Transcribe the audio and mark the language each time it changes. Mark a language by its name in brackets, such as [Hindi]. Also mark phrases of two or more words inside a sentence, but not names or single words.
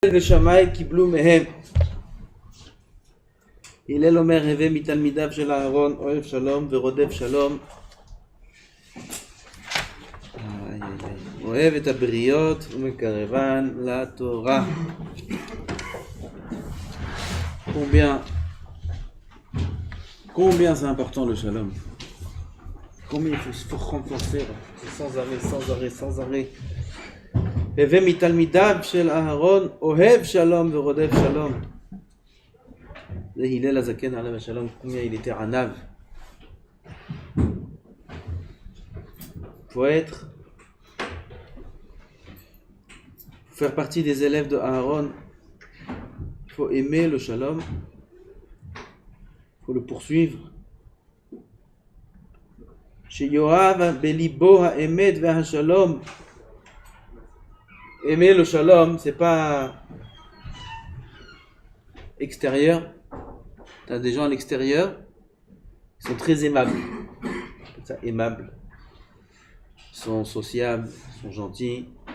[Hebrew] ושמאי קיבלו מהם. הלל אומר, הווה מתלמידיו של אהרון, אוהב שלום ורודף שלום. אוהב את הבריות ומקרבן לתורה. [French] Combien c'est important le shalom? Combien il faut renforcer? Sans arrêt. [Hebrew] הווה מתלמידיו של אהרון, אוהב שלום ורודף שלום. זה הלל הזקן עליו השלום, [French] combien il était ענב. Faut faire partie des élèves de Aaron. Il faut aimer le shalom. Il faut le poursuivre. [Hebrew] שיואב בליבו האמת והשלום. [French] Aimer le shalom, c'est pas extérieur. T'as des gens à l'extérieur, ils sont très aimables. Ça, aimables. Ils sont sociables, ils sont gentils.